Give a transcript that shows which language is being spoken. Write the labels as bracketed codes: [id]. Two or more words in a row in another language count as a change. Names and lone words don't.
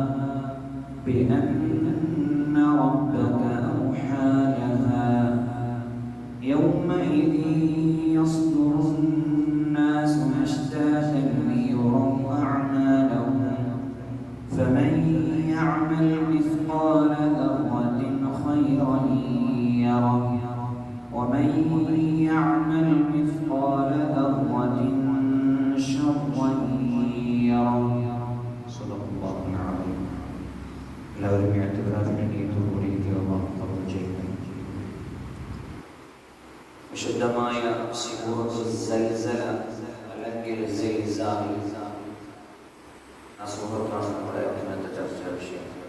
[ar] بأن ربك أوحى لها يومئذ يصدر الناس أشتاتا ليروا أعمالهم فمن يعمل مثقال ذرة خيرا يره ومن يعمل مثقال ذرة شرا يره. صدق الله العظيم. [ml] എല്ലാവരും ഇഅ്തികാഫിന്റെ നീയത്തോടുകൂടി അല്ലാഹു ഖബൂൽ ചെയ്യട്ടെ. വിശുദ്ധമായ സൂറത്തുൽ സൽസല അല്ലെങ്കിൽ സിൽസാൽ ആ സൂറത്താണ് നമ്മുടെ ഇന്നത്തെ ചർച്ചാ വിഷയം.